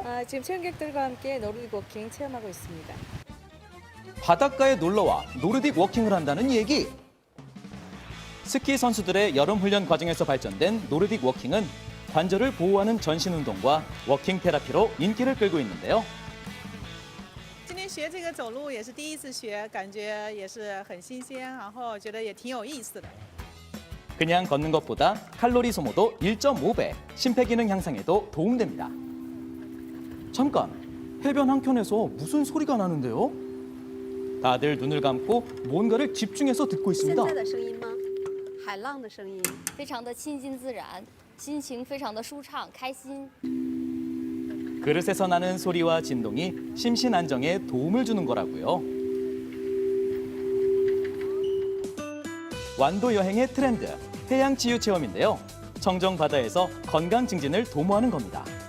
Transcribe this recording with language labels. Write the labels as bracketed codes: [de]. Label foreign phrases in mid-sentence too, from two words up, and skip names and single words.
[ko] 지금 체험객들과 함께 노르딕 워킹 체험하고 있습니다. 바닷가에 놀러와 노르딕 워킹을 한다는 얘기. 스키 선수들의 여름 훈련 과정에서 발전된 노르딕 워킹은 관절을 보호하는 전신 운동과 워킹 테라피로 인기를 끌고 있는데요. [zh] 今天学这个走路也是第一次学，感觉也是很新鲜，然后觉得也挺有意思的。 [ko] 그냥 걷는 것보다 칼로리 소모도 1.5배, 심폐기능 향상에도 도움됩니다. 잠깐, 해변 한켠에서 무슨 소리가 나는데요? 다들 눈을 감고 뭔가를 집중해서 듣고 있습니다. [zh] 现在的声音吗？海浪的声音，非常的亲近自然，心情非常的舒畅，开心。 [ko] 그릇에서 나는 소리와 진동이 심신 안정에 도움을 주는 거라고요. 완도 여행의 트렌드, 해양 치유 체험인데요. 청정 바다에서 건강 증진을 도모하는 겁니다.